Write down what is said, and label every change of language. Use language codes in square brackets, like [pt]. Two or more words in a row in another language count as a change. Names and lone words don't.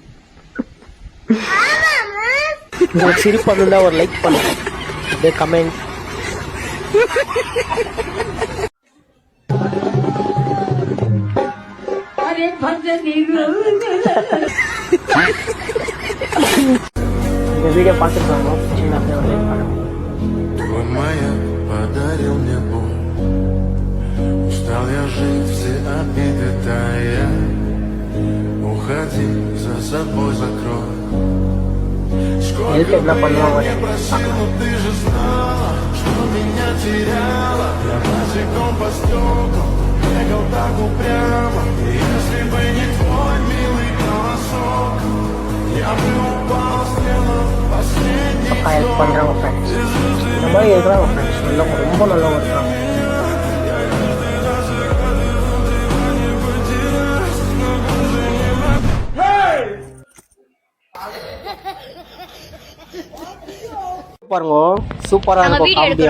[ta] உங்களுக்கு சிரிப்பு வந்தா ஒரு லைக் பண்ணுங்க, அப்படியே கமெண்ட். இந்த வீடியோ பார்த்துருக்காங்க சின்ன அப்படியே ஒரு லைக் பண்ணுங்க. [ru] Устал я жить, все обиды тая. Уходи, за собой закрой. Сколько времени просил, но ты же знала, что меня теряла. Я босиком по стеклам бегал так упрямо. Если бы не твой милый голосок, я бы упал с неба в последний вздох. [ta] இந்த மாதிரி இருக்கிறாங்க ஃப்ரெண்ட்ஸ், ரொம்ப நல்லவங்க இருக்காங்க. பாருங்க சூப்பரா இருக்கும் காமெடியா.